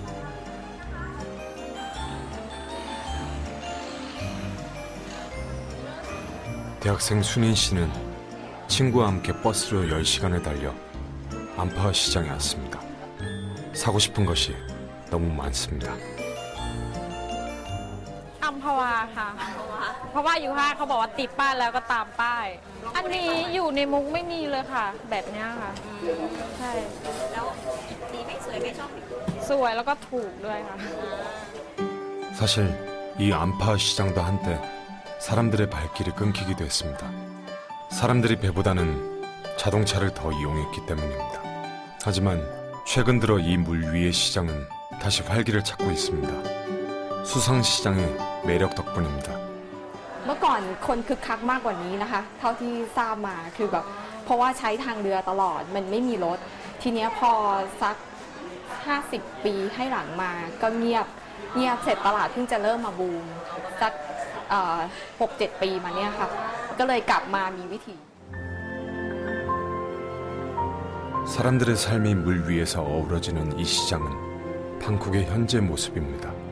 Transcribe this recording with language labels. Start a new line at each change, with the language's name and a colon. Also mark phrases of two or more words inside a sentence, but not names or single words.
Korean: 대학생 순인 씨는 친구와 함께 버스로 10시간을 달려 안파 시장에 왔습니다. 사고 싶은 것이 너무 많습니다.
Thai: อัมพวาค่ะ เพราะว่าอยู่ห้างเขาบอกว่าติดป้ายแล้วก็ตามป้าย อันนี้อยู่ในมุกไม่มีเลยค่ะ แบบเนี้ยค่ะ ใช่ แล้วดีไหมสวยไหมชอบ สวยแล้วก็ถูกด้วยค่ะ
Korean: 사실 이 안파 시장도 한때 사람들의 발길이 끊기기도 했습니다. 사람들이 배보다는 자동차를 더 이용했기 때문입니다. 하지만 최근 들어 이 물 위의 시장은 다시 활기를 찾고 있습니다. 수상시장의 매력 덕분입니다.
Thai: เมื่อก่อนคนคึกคักมากกว่านี้นะคะเท่าที่ทราบมาคือแบบเพราะว่าใช้ทางเรือตลอดมันไม่มีรถทีเนี้ยพอสัก50 ปีให้หลังมาก็เงียบเสร็จตลาดเพิ่งจะเริ่มมาบูมสัก6-7 ปีมาเนี่ยค่ะก็เลยกลับมามีวิถี
Korean: 사람들의 삶이 물 위에서 어우러지는 이 시장은 방콕의 현재 모습입니다.